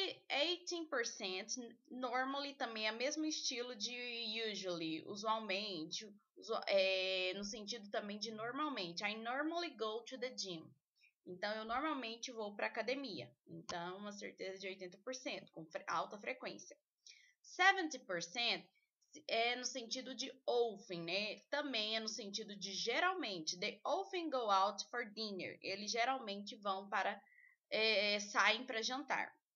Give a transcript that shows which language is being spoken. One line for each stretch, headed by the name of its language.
Portuguese: 18% normally também é o mesmo estilo de usually, usualmente, no sentido também de normalmente.
English: I normally go to the gym.
Portuguese: Então, eu normalmente vou para academia. Então, uma certeza de 80%, com alta frequência. 70% é no sentido de often, né? Também é no sentido de geralmente.
English: They often go out for dinner.
Portuguese: Eles geralmente vão saem para jantar.